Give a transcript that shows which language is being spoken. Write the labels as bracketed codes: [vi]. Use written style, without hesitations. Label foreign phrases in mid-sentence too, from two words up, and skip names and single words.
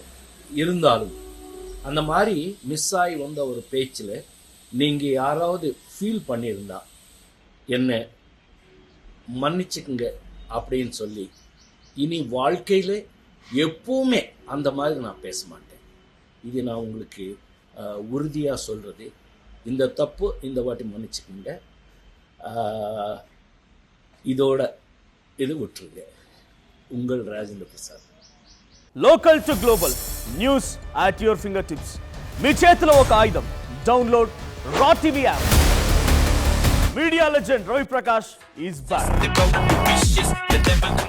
[ta] இருந்தாலும் அந்த மாதிரி மிஸ் ஆகி வந்த ஒரு பேச்சில் நீங்கள் யாராவது ஃபீல் பண்ணியிருந்தா என்ன மன்னிச்சுக்குங்க அப்படின்னு சொல்லி, இனி வாழ்க்கையில் எப்போவுமே அந்த மாதிரி நான் பேச மாட்டேன். இது நான் உங்களுக்கு உறுதியாக சொல்கிறது. இந்த தப்பு இந்த வாட்டி மன்னிச்சுக்கோங்க. இதோட இது விட்டுருங்க. உங்கள் ராஜேந்திர பிரசாத். [en] Local to global news at your fingertips. [te] మీ చేతిలో ఒక ఆయుధం. [en] Download Raw TV app. Media legend Ravi Prakash is back.